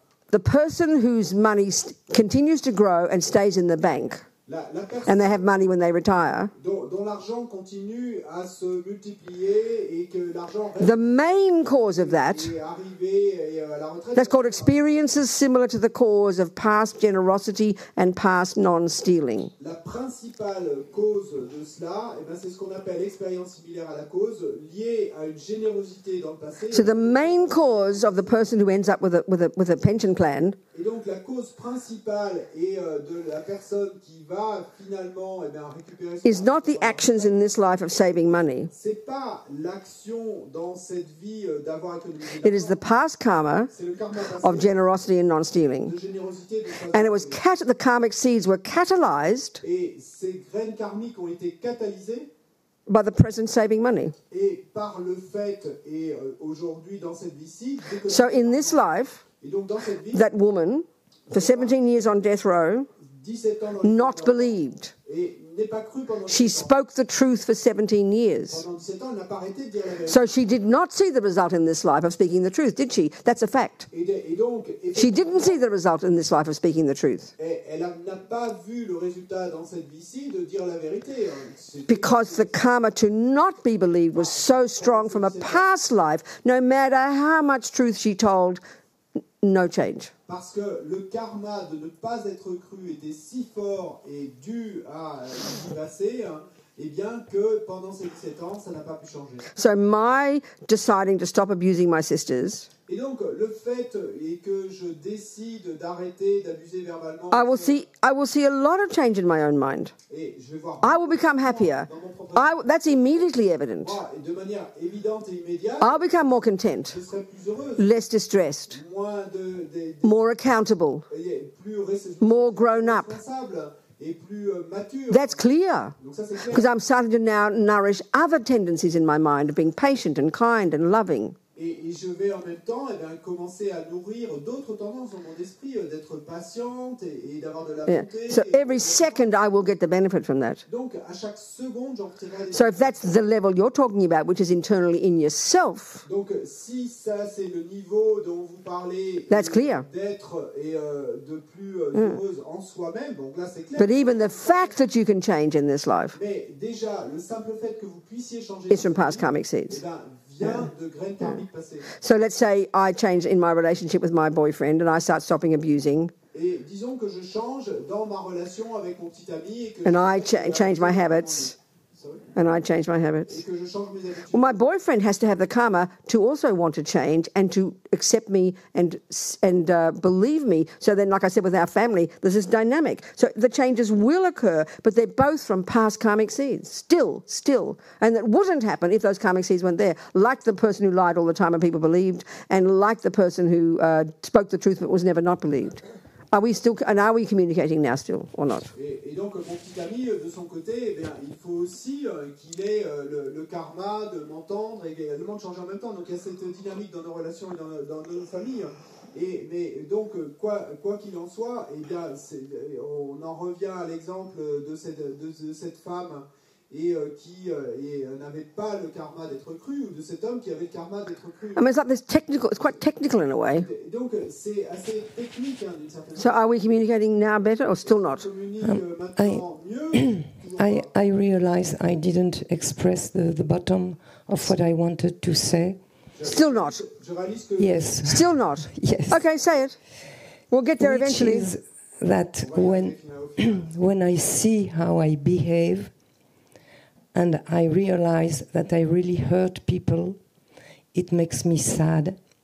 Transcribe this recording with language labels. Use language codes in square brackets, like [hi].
[en] The person whose money continues to grow and stays in the bank and they have money when they retire, [fr] dont l'argent continue à se multiplier et que l'argent reste [en] the main cause of that, [fr] arrivé à la retraite, [en] that's called experiences similar to the cause of past generosity and past non-stealing. [fr] La principale cause de cela, eh ben, c'est ce qu'on appelle expérience similaire à la cause, liée à une générosité dans le passé. [en] So the main cause of the person who ends up with a pension plan [fr] Et donc la cause principale est de la personne qui va finalement récupérer son [en] is not the [fr] argent. [en] actions in this life of saving money. [fr] C'est pas l'action dans cette vie d'avoir économisé [en] It is the [fr] l'argent. [en] past karma [fr] C'est le karma passé [en] of generosity and non-stealing. [fr] de générosité. [en] And it was the karmic seeds were catalyzed [fr] Et ces graines karmiques ont été catalysées [en] by the present saving money. [fr] et par le fait, et aujourd'hui dans cette vie-ci, [en] So in this life, [fr] et donc dans cette vie, [en] that woman, for 17 years on death row, [fr] 17 ans dans le [en] not believed. [fr] et n'est pas cru pendant [en] She [fr] 17 ans. [en] spoke the truth for 17 years. [fr] Pendant 17 ans, elle n'a pas arrêté de dire la vérité. [en] So she did not see the result in this life of speaking the truth, did she? That's a fact. [fr] Et donc, [en] She didn't see the result in this life of speaking the truth. [fr] elle n'a pas vu le résultat dans cette vie-ci de dire la vérité. [en] Because the karma to not be believed was so strong from a past life, no matter how much truth she told, no change. [fr] Parce que le karma de ne pas être cru était si fort et dû à du passé, eh bien que pendant ces 17 ans, ça n'a pas pu changer. [en] So my deciding to stop abusing my sisters, [fr] Et donc, le fait est que je décide d'arrêter d'abuser verbalement, [en] I will see a lot of change in my own mind. [fr] et je vais voir [en] I will become happier. [fr] dans mon propre [en] That's immediately evident. [fr] et de manière évidente et immédiate, [en] I'll become more content, [fr] je serai plus heureuse, [en] less distressed, [fr] moins [en] more accountable, [fr] plus [en] more grown up. [fr] responsable et plus mature. [en] That's clear. [fr] Donc ça c'est clair. [en] Because I'm starting to now nourish other tendencies in my mind of being patient and kind and loving. [fr] Et je vais en même temps commencer à nourrir d'autres tendances dans mon esprit, d'être patiente et d'avoir de la [en] Yeah. [fr] bonté. [en] So every second I will get the benefit from that. [fr] Donc à chaque seconde, j'en retirerai des [en] So if that's the level you're talking about, which is internally in yourself, [fr] Donc si ça c'est le niveau dont vous parlez, [en] That's clear. [fr] d'être et de plus heureuse en soi-même, donc là c'est clair. [en] but even the fact that you can change in this life [fr] Mais déjà, le simple fait que vous puissiez changer [en] is from past karmic eh seeds. [fr] ben, vient de graines karmiques passées. [en] So let's say I change in my relationship with my boyfriend and I start stopping abusing [fr] Et disons que je change dans ma relation avec mon petit ami et que [en] and [fr] je [en] I change my habits. Sorry. And I change my [fr] Et [en] habits. [fr] que je change mes habitudes. [en] Well, my boyfriend has to have the karma to also want to change and to accept me and believe me. So then, like I said, with our family, there's this dynamic. So the changes will occur, but they're both from past karmic seeds, still. And that wouldn't happen if those karmic seeds weren't there. Like the person who lied all the time and people believed, and like the person who spoke the truth but was never not believed. Are we communicating now still or not? [fr] Et donc, mon petit ami, de son côté, eh bien, il faut aussi qu'il ait le karma de m'entendre et également de changer en même temps. Donc, il y a cette dynamique dans nos relations et dans nos familles. Mais donc, quoi qu'il en soit, eh bien, on en revient à l'exemple de cette femme et qui n'avait pas le karma d'être cru, ou de cet homme qui avait le karma d'être cru. [en] I mean, it's quite technical in a way. [fr] Donc, c'est assez technique, d'une certaine [en] So are we communicating now better or still not? [fr] On communique maintenant mieux. [en] I realize I didn't express the bottom of what I wanted to say. Still not. [fr] Je réalise que [en] Yes. Still not. Yes. Okay, say it. We'll get there Which eventually. is that when I see how I behave and I realize that I really hurt people, it makes me sad.